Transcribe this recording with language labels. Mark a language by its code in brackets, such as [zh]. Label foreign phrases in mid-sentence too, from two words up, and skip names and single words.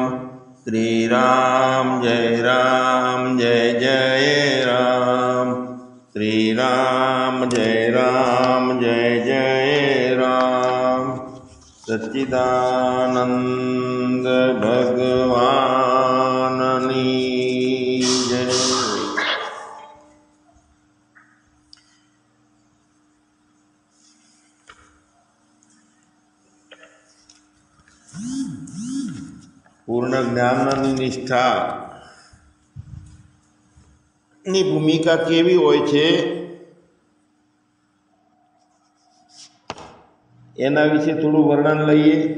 [hi] श्री राम जय जय राम। श्री राम जय जय राम। [gu] સચ્ચિદાનંદ ભગવાનની જય। પૂર્ણ જ્ઞાનની નિષ્ઠાની ભૂમિકા કેવી હોય છે એના વિશે થોડું વર્ણન લઈએ।